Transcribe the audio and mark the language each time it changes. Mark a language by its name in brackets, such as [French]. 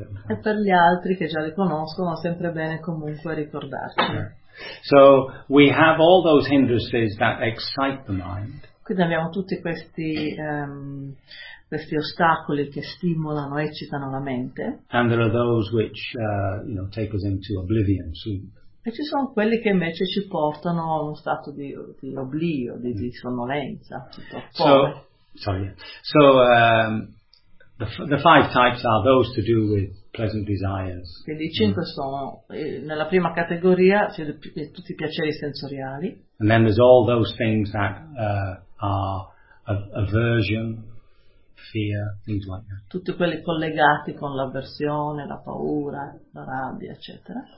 [Italian] E per gli altri che già li conoscono, è sempre bene comunque ricordarci. [English] Yeah. So we have all those hindrances that excite the mind. [Italian] Quindi abbiamo tutti questi questi ostacoli che stimolano, eccitano la mente. [English] And there are those which take us into oblivion, sleep. [Italian] E ci sono quelli che invece ci portano a uno stato di oblio, di sonnolenza, tutto fuori. [English] So the five types are those to do with pleasant desires. [Italian] Quindi i cinque sono nella prima categoria, cioè tutti i piaceri sensoriali. [English] And then there's all those things that are aversion, fear, things like that. [Italian] Tutti quelli collegati con l'avversione, la paura, la rabbia, eccetera.